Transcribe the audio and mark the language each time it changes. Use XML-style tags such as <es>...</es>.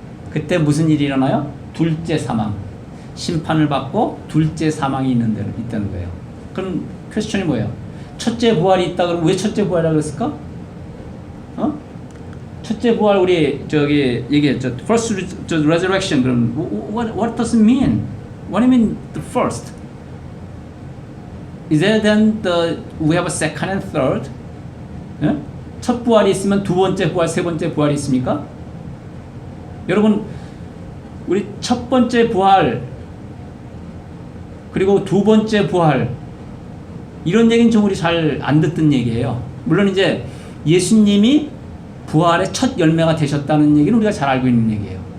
<ko>그때 무슨 일이 일어나요? 둘째 사망. 심판을 받고 둘째 사망이 있다는 거예요. 그럼 퀘스천이 뭐예요? 첫째 부활이 있다 그러면 왜 첫째 부활이라고 그랬을까? 첫째 부활 우리 저기 얘기했죠.</ko> <en>First resurrection.</en> <ko>그럼</ko> <en>what does it mean? What do you mean the first? Is it then we have a second and third?</en> <ko>예? 첫 부활이 있으면 두 번째 부활, 세 번째 부활이 있습니까? 여러분, 우리 첫 번째 부활 그리고 두 번째 부활 이런 얘기는 좀 우리 잘 안 듣던 얘기예요. 물론 이제 예수님이 부활의 첫 열매가 되셨다는 얘기는 우리가 잘 알고 있는 얘기예요.</ko>